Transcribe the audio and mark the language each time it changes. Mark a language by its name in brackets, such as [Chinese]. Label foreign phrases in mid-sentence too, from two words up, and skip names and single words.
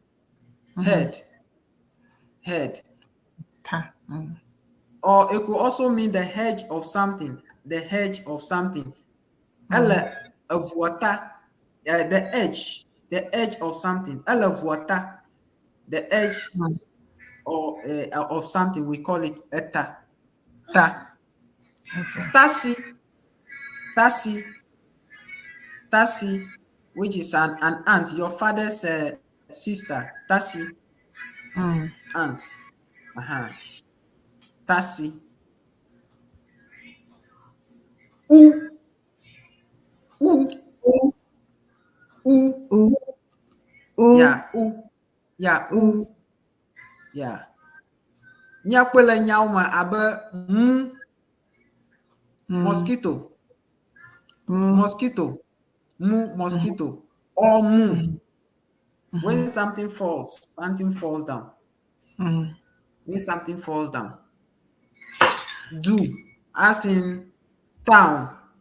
[English] Or it could also mean the hedge of something. The of water, the edge of something. The edge of something. We call it a ta. Tasi, which is an aunt, your father's sister. Tasi, aunt. Tasi. Yeah. [Luo (Kenya and Tanzania)] Nyakwele nyauma abe mosquito. [English] Mosquito. Or mu. When something falls down. When something falls down. Do, as in town.